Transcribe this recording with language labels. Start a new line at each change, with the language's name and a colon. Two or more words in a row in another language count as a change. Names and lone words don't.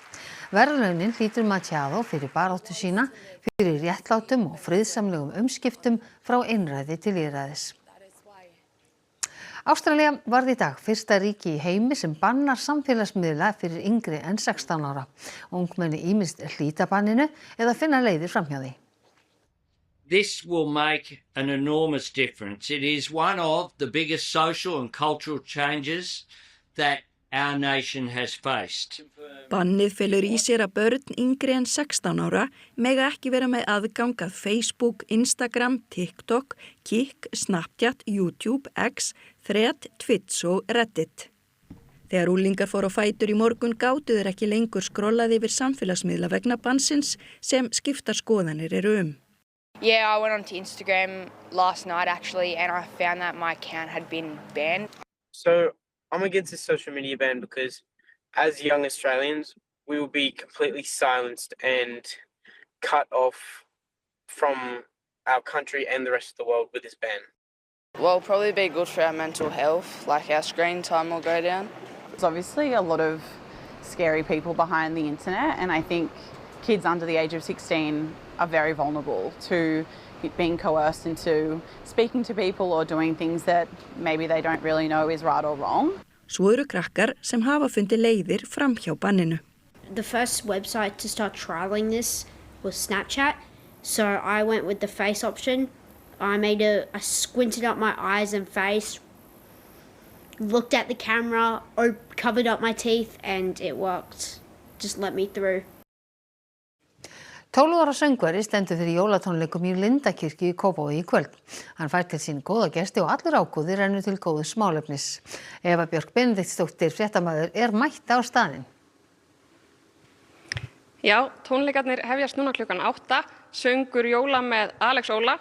Icelandic: Verðlaunin hlýtur Machado fyrir baráttu sína fyrir réttlátum og friðsamlegum umskiptum frá einræði til lýðræðis. Ástralía varð í dag fyrsta ríki í heimi sem bannar samfélagsmiðla fyrir yngri en 16 ára. Ungmenni ýmist hlíta banninu eða finna leiðir framhjá því.
English: This will make an enormous difference. It is one of the biggest social and cultural changes that our nation has faced.
Icelandic: Bannið felur í sér að börn yngri en 16 ára mega ekki vera með aðgang að Facebook, Instagram, TikTok, Kik, Snapchat, YouTube, X, Thread, Twitch og Reddit. Þegar unglingar fóru á fætur í morgun gátu þeir ekki lengur skrollað yfir samfélagsmiðla vegna bannsins sem skiptar skoðanir eru
English: Yeah, I went onto Instagram last night actually, and I found that my account had been banned. So I'm against this social media ban because as young Australians, we will be completely silenced and cut off from our country and the rest of the world with this ban. Well, probably be good for our mental health, like our screen time will go down. There's obviously a lot of scary people behind the internet, and I think kids under the age of 16 are very vulnerable to being coerced into speaking to people or doing things that maybe they don't really know is right or wrong.
Icelandic: Svo eru krakkar sem hafa fundið leiðir fram hjá banninu.
English: The first website to start trialing this was Snapchat, so I went with the face option. I squinted up my eyes and face, looked at the camera, covered up my teeth, and it worked. Just let me through.
Icelandic: 12 ára söngvari stendur fyrir jólatónleikum í Lindakirkju í Kópavogi í kvöld. Hann fær til sín góða gesti og allur ágóði rennur til góðs málefnis. Eva Björk Benediktsdóttir, fréttamaður, mætt á staðinn. Já, tónleikarnir hefjast núna klukkan 8, söngur jóla með Alex Óla.